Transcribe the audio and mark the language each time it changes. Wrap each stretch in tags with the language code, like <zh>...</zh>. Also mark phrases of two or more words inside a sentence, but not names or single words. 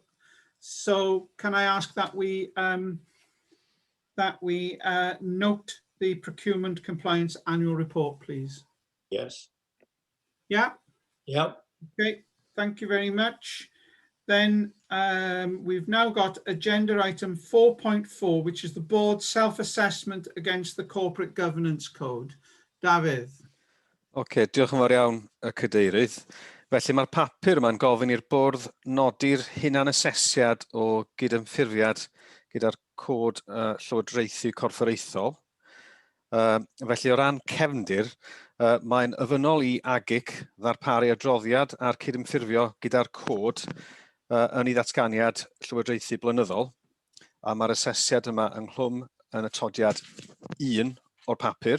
<en>So can I ask that we note the procurement compliance annual report, please? Yes. Yeah. Yeah. Okay. Thank you very much. Then we've now got agenda item 4.4, which is the board's self-assessment against the corporate governance code. Dafydd.</en> <cy>Ocê, diolch yn fawr iawn y cadeirydd. Felly mae'r papur yma'n gofyn i'r bwrdd nodi'r hunan asesiad o gydymffurfiad gyda'r cod llywodraethu corfforaethol. Felly o ran cefndir, mae'n ofynnol i AaGIC ddarparu adroddiad ar cydymffurfio gyda'r cod yn ei ddatganiad llywodraethu blynyddol, a mae'r asesiad yma ynghlwm yn atodiad 1 o'r papur.</cy>